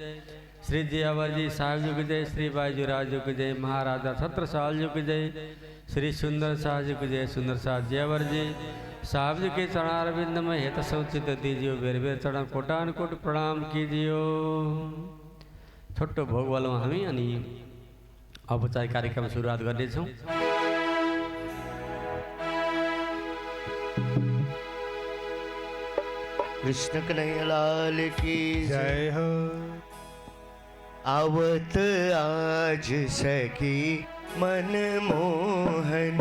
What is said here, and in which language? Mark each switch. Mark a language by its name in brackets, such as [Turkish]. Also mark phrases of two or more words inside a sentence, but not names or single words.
[Hindi] श्री जियावर जी साहब जी की जय। श्री बाईजू राज जी की जय। महाराजा छत्रसाल जी की जय। श्री सुंदर शाह जी की जय। सुंदर शाह जियावर जी साहब जी के चरणारविंद में हित समुचित दीजियो। बेर बेर चरण कोटान कोट प्रणाम कीजियो। छोटो भोग वालों [Nepali] हामी अनि औपचारिक कार्यक्रम सुरुवात गर्नेछौँ। [Hindi] कृष्ण कन्हैया लाल की जय हो। आवत आज सखी मन मोहन।